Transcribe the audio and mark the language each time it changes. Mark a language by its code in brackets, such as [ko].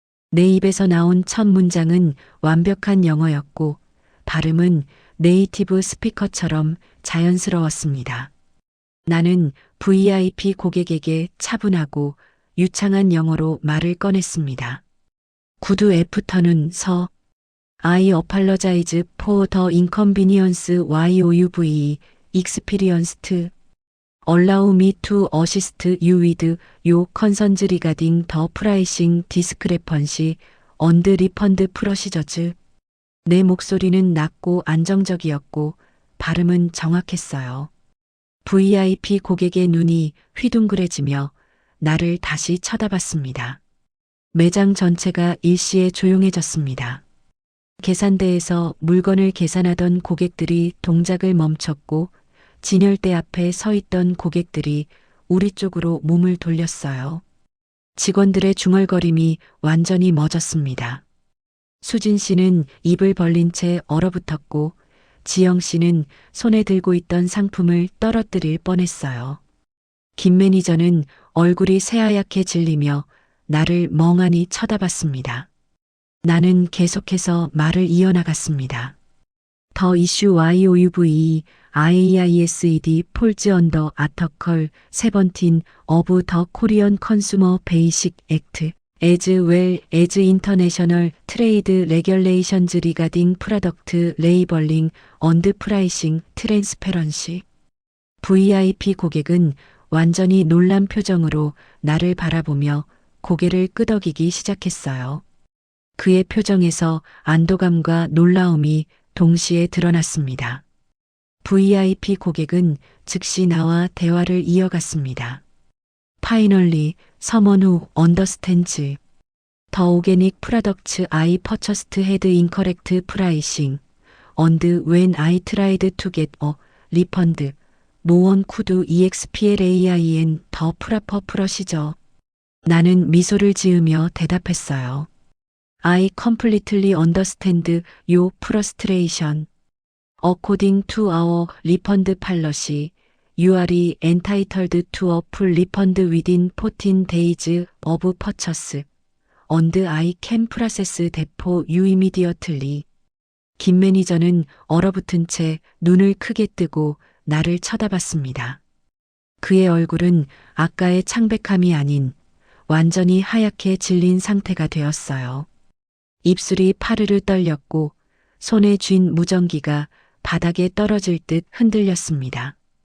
[ko] 내 입에서 나온 첫 문장은 완벽한 영어였고 발음은 네이티브 스피커처럼 자연스러웠습니다. 나는 VIP 고객에게 차분하고 유창한 영어로 말을 꺼냈습니다. [en] 구두 애프터는 서 I apologize for the inconvenience you've experienced. Allow me to assist you with your concerns regarding the pricing discrepancy and refund procedures. [ko] 내 목소리는 낮고 안정적이었고 발음은 정확했어요. VIP 고객의 눈이 휘둥그레지며 나를 다시 쳐다봤습니다. 매장 전체가 일시에 조용해졌습니다. 계산대에서 물건을 계산하던 고객들이 동작을 멈췄고 진열대 앞에 서 있던 고객들이 우리 쪽으로 몸을 돌렸어요. 직원들의 중얼거림이 완전히 멎었습니다. 수진 씨는 입을 벌린 채 얼어붙었고 지영 씨는 손에 들고 있던 상품을 떨어뜨릴 뻔했어요. 김 매니저는 얼굴이 새하얗게 질리며 나를 멍하니 쳐다봤습니다. 나는 계속해서 말을 이어나갔습니다. [en] The issue you've IAISED falls under Article 17 of the Korean Consumer Basic Act, as well as international trade regulations regarding product labeling and pricing transparency. [ko] VIP 고객은 완전히 놀란 표정으로 나를 바라보며 고개를 끄덕이기 시작했어요. 그의 표정에서 안도감과 놀라움이 동시에 드러났습니다. VIP 고객은 즉시 나와 대화를 이어갔습니다. [en] Finally, someone who understands. The organic products I purchased had incorrect pricing, and when I tried to get a refund, no one could explain the proper procedure. [ko] 나는 미소를 지으며 대답했어요. [en] I completely understand your frustration. According to our refund policy, you are entitled to a full refund within 14 days of purchase, and I can process that for you immediately. [ko] 김 매니저는 얼어붙은 채 눈을 크게 뜨고 나를 쳐다봤습니다. 그의 얼굴은 아까의 창백함이 아닌 완전히 하얗게 질린 상태가 되었어요. 입술이 파르르 떨렸고 손에 쥔 무전기가 바닥에 떨어질 듯 흔들렸습니다.